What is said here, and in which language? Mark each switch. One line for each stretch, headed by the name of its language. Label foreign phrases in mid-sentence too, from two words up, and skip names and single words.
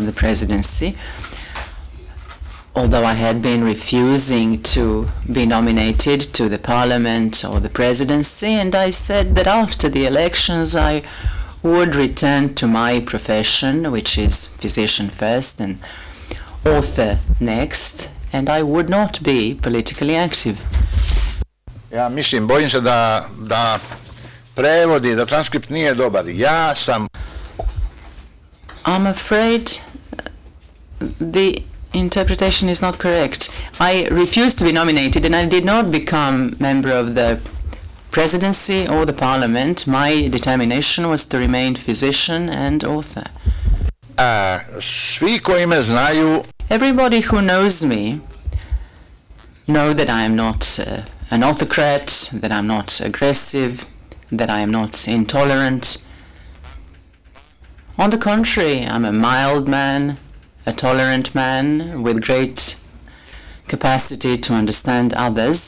English: the presidency, although I had been refusing to be nominated to the parliament or the presidency, and I said that after the elections I would return to my profession, which is physician first and author next, and I would not be politically active.
Serbian: Ja mislim, bojim se da prevod i da transkript nije dobar. Ja sam...
English: I'm afraid the interpretation is not correct. I refused to be nominated and I did not become member of the presidency or the parliament. My determination was to remain physician and author.
Serbian: Svi koji me znaju...
English: Everybody who knows me know that I am not an autocrat, that I'm not aggressive, that I am not intolerant. On the contrary, I'm a mild man, a tolerant man with great capacity to understand others.